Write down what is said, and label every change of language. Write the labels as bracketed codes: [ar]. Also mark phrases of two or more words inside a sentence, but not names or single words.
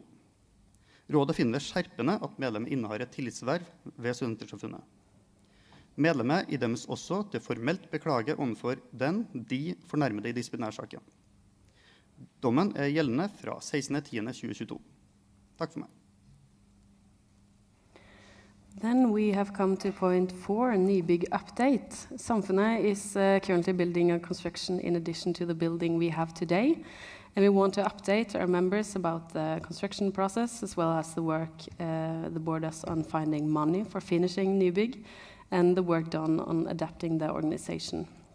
[no] Rådet finner det skjerpende at medlemmet innehar et tillitsverv ved Studentersamfunnet. Medlemmet idømmes også til formelt beklage overfor de fornærmede i disciplinærsaken. Dommen er gjeldende fra 16.10.2022. Takk for meg. [en] Then we have come to point 4, Nybygg update. Samfunnet is currently building a construction in addition to the building we have today. And we want to update our members about the construction process as well as the work the board does on finding money for finishing Nybygg and the work done on adapting the organization.